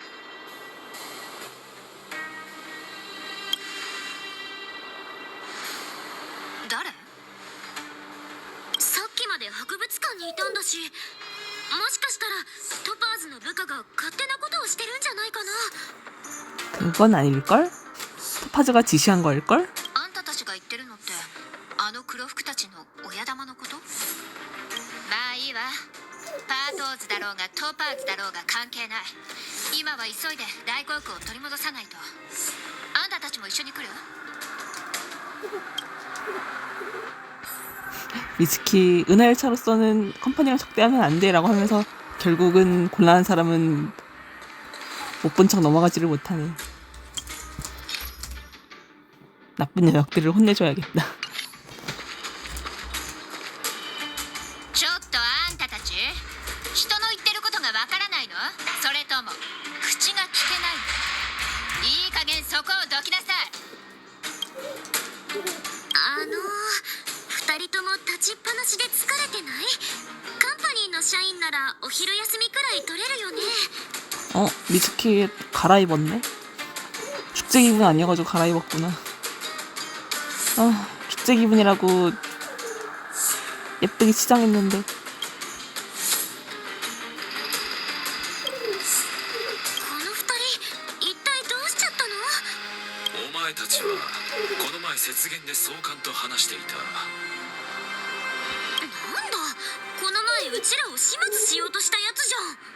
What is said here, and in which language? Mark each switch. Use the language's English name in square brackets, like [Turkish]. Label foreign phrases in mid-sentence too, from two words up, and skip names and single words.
[Japanese] 誰？さっきまで博物館にいたんだし、もしかしたらトパーズの部下が勝手なことをしてるんじゃないかな。 [Korean] 그건 아닐걸? 토파즈가 지시한 걸걸? [Japanese] あんたたちが言ってるのってあの黒服たちの親玉のこと？まあいいわ。パートーズだろうがトパーズだろうが関係ない。今は急いで大航空を取り戻さないと。あんたたちも一緒に来る？ [Korean] 미츠키 은하열차로서는 컴퍼니랑 적대하면 안 돼라고 하면서 결국은 곤란한 사람은 못 본 척 넘어가지를 못하네. 나쁜 녀석들을 혼내줘야겠다. [Japanese] ちょっとあんたたち、人の言ってることがわからないの？それとも口が聞けないの？いい加減そこをどきなさい。2人とも立ちっぱなしで疲れてない？カンパニーの社員ならお昼休みくらい取れるよね。 [Korean] 미츠키 갈아입었네? 축제 기분 아니어가지고 갈아입었구나. 축제 기분이라고 예쁘게 치장했는데. [Japanese] この2人一体どうしちゃったの？お前たちはこの前雪原で総監と話していた。なんだ、この前うちらを始末しようとしたやつじゃん。